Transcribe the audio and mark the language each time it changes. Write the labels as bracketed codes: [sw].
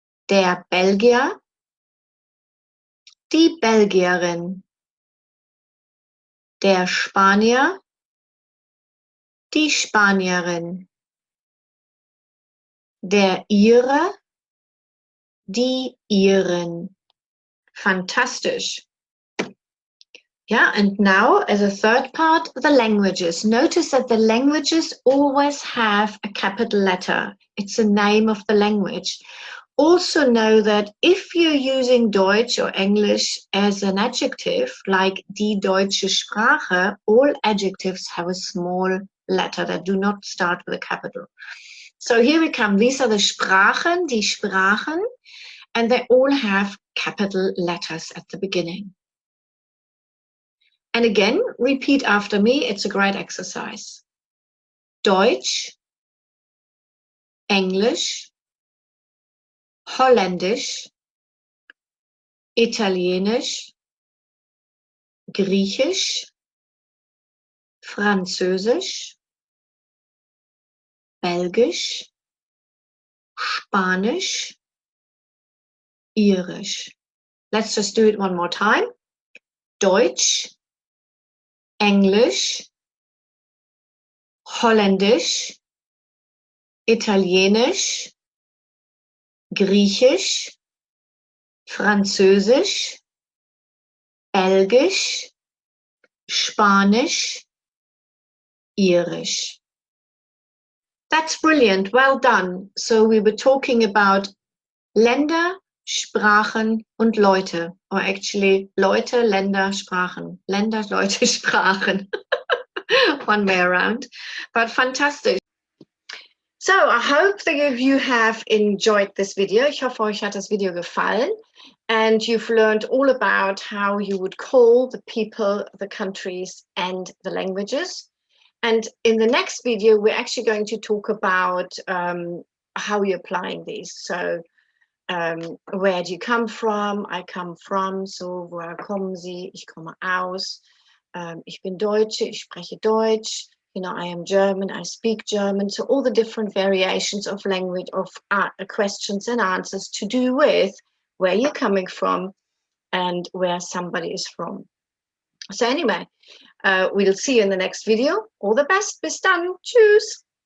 [de] der Belgier, die Belgierin, der Spanier, die Spanierin, der Ire, die Iren. Fantastisch. [en] Yeah, and now as a third part, the languages. Notice that the languages always have a capital letter. It's the name of the language. Also know that if you're using Deutsch or English as an adjective, like [de] die deutsche Sprache, [en] all adjectives have a small letter that do not start with a capital. So here we come. These are the Sprachen, die Sprachen, and they all have capital letters at the beginning. And again, repeat after me. It's a great exercise. [de] Deutsch, Englisch, Holländisch, Italienisch, Griechisch, Französisch, Belgisch, Spanisch, Irisch. [en] Let's just do it one more time. [de] Deutsch, Englisch, Holländisch, Italienisch, Griechisch, Französisch, Belgisch, Spanisch, Irisch. [en] That's brilliant. Well done. So we were talking about [de] Länder, Sprachen und Leute. [en] Or actually [de] Leute, Länder, Sprachen. Länder, Leute, Sprachen. [en] One way around. But fantastic. So I hope that you have enjoyed this video. [de] Ich hoffe, euch hat das Video gefallen. [en] And you've learned all about how you would call the people, the countries, and the languages. And in the next video, we're actually going to talk about how you're applying these. So where do you come from? I come from. [de] So woher kommen Sie? Ich komme aus. Ich bin Deutsche, ich spreche Deutsch. [en] You know, I am German, I speak German. So all the different variations of language, of questions and answers to do with where you're coming from and where somebody is from. So anyway, we'll see you in the next video. All the best. [de] Bis dann. Tschüss.